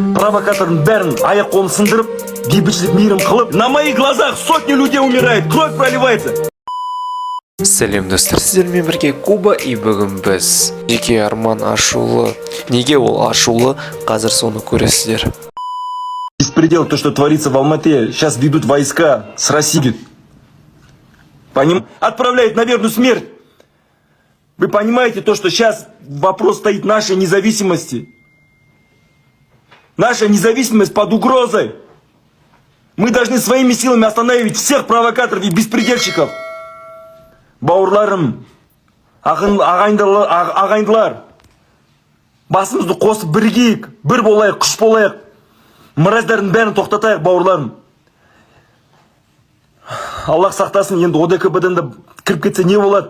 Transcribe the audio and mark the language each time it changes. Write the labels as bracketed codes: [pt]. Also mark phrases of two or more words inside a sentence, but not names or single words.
[kk] провокатордың бәрін аяқ-қолын сындырып, бейбітшілік мейірім қылып, [ru] на моих глазах сотни людей умирает, кровь проливается. [kk] Сәлем достар, сіздермен бірге Куба, и бүгін біз жеке арман ашулы. Неге ол ашулы? Қазір соны көресіздер. [ru] Беспредел, то, что творится в Алмате, сейчас ведут войска с России. Отправляют на верную смерть. Вы понимаете то, что сейчас вопрос стоит нашей независимости? Наша независимость под угрозой. Мы должны своими силами остановить всех провокаторов и беспредельщиков. [kk] Бауырларым, ағайындылар, басымызды қосып біргейік, бір болайық, күш болайық. Мыраздардың бәрін тоқтатайық, бауырларым. Аллах сақтасын, енді ОДКБ-дан да кіріп кетсе не болады?